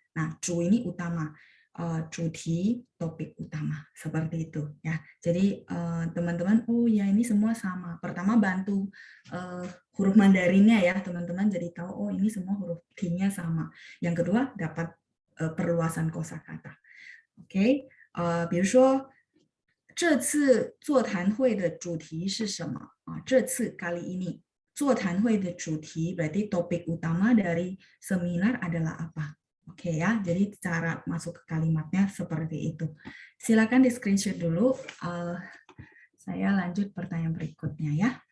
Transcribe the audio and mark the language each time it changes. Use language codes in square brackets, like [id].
[id] Nah, cu ini utama. Cuti topik utama seperti itu ya. Jadi teman-teman, oh ya ini semua sama. Pertama bantu huruf Mandarinnya ya teman-teman, jadi tahu oh ini semua huruf T-nya sama. Yang kedua dapat perluasan kosakata. [zh] Oke, 比如说这次座谈会的主题是什么啊？ [id] 这次 kali ini [zh] 座谈会的主题 [id] berarti topik utama dari seminar adalah apa? Oke ya, jadi cara masuk ke kalimatnya seperti itu. Silakan di screenshot dulu. Saya lanjut pertanyaan berikutnya ya.